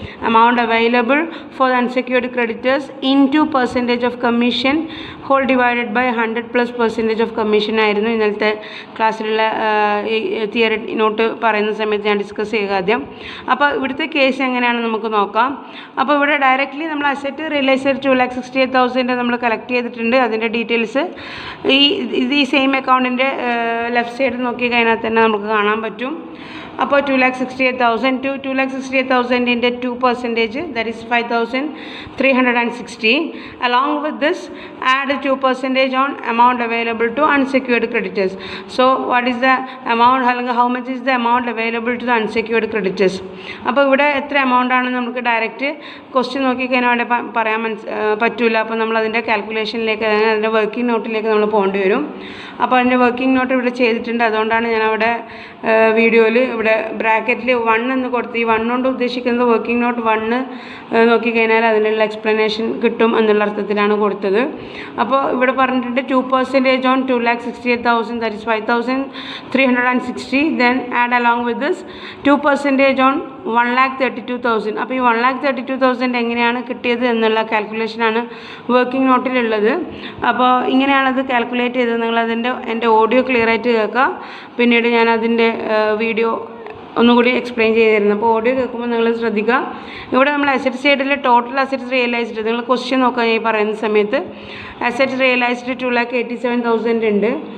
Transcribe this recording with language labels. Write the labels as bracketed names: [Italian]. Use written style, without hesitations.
[English] amount available for unsecured creditors into percentage of commission whole divided by 100% of commission [Malayalam] ആയിരുന്നു ഇന്നലത്തെ ക്ലാസ്സിലുള്ള theory not പറയുന്ന സമയത്ത് ഞാൻ ഡിസ്കസ് ചെയ്യുക ആദ്യം. അപ്പോൾ ഇവിടുത്തെ കേസ് എങ്ങനെയാണ് നമുക്ക് നോക്കാം. അപ്പോൾ ഇവിടെ ഡയറക്റ്റ്ലി നമ്മൾ അസറ്റ് റിയലൈസ് ചെയ്ത് 2,68,000 നമ്മൾ കളക്ട് ചെയ്തിട്ടുണ്ട്. അതിൻ്റെ ഡീറ്റെയിൽസ് ഈ സെയിം അക്കൗണ്ടിൻ്റെ ലെഫ്റ്റ് സൈഡ് നോക്കി കഴിഞ്ഞാൽ തന്നെ നമുക്ക് കാണാൻ പറ്റും. അപ്പോൾ [English] 2,68,000 to 2,68,000 2%, that is 5,360. Along with this, add 2% on amount available to unsecured creditors. So what is the amount? How much is the amount available to the unsecured creditors? [Malayalam] അപ്പോൾ ഇവിടെ എത്ര എമൗണ്ട് ആണ് നമുക്ക് ഡയറക്റ്റ് ക്വസ്റ്റ്യൻ നോക്കിക്കഴിഞ്ഞാൽ അവിടെ പറയാൻ പറ്റില്ല. അപ്പോൾ നമ്മൾ അതിൻ്റെ കാൽക്കുലേഷനിലേക്ക് അതിൻ്റെ വർക്കിംഗ് നോട്ടിലേക്ക് നമ്മൾ പോകേണ്ടി വരും. അപ്പോൾ അതിൻ്റെ വർക്കിംഗ് നോട്ട് ഇവിടെ ചെയ്തിട്ടുണ്ട്. അതുകൊണ്ടാണ് ഞാൻ അവിടെ വീഡിയോയിൽ ഇവിടെ ബ്രാക്കറ്റിൽ 1 എന്ന് കൊടുത്ത് ഈ 1 കൊണ്ട് ഉദ്ദേശിക്കുന്നത് വർക്കിംഗ് നോട്ട് 1 നോക്കിക്കഴിഞ്ഞാൽ അതിനുള്ള എക്സ്പ്ലനേഷൻ കിട്ടും എന്നുള്ള അർത്ഥത്തിലാണ് കൊടുത്തത്. അപ്പോൾ ഇവിടെ പറഞ്ഞിട്ടുണ്ട് [English] 2% on 2,68,000, that is 5,360. then add along with this 2% on 1,32,000. [Malayalam] അപ്പോൾ ഈ 1,32,000 എങ്ങനെയാണ് കിട്ടിയത് എന്നുള്ള കാൽക്കുലേഷനാണ് വർക്കിംഗ് നോട്ടിലുള്ളത്. അപ്പോൾ ഇങ്ങനെയാണത് കാൽക്കുലേറ്റ് ചെയ്തത്. നിങ്ങളതിൻ്റെ എൻ്റെ ഓഡിയോ ക്ലിയർ ആയിട്ട് കേൾക്കുക. പിന്നീട് ഞാൻ അതിൻ്റെ വീഡിയോ ഒന്നുകൂടി എക്സ്പ്ലെയിൻ ചെയ്ത് തരുന്നത്. അപ്പോൾ ഓഡിയോ കേൾക്കുമ്പോൾ നിങ്ങൾ ശ്രദ്ധിക്കുക. ഇവിടെ നമ്മൾ അസറ്റ് സൈഡിൽ ടോട്ടൽ അസറ്റ്സ് റിയലൈസ്ഡ് നിങ്ങൾ ക്വസ്റ്റ്യൻ നോക്കാൻ ഈ പറയുന്ന സമയത്ത് അസറ്റ് റിയലൈസ്ഡ് 2,87,000 ഉണ്ട്.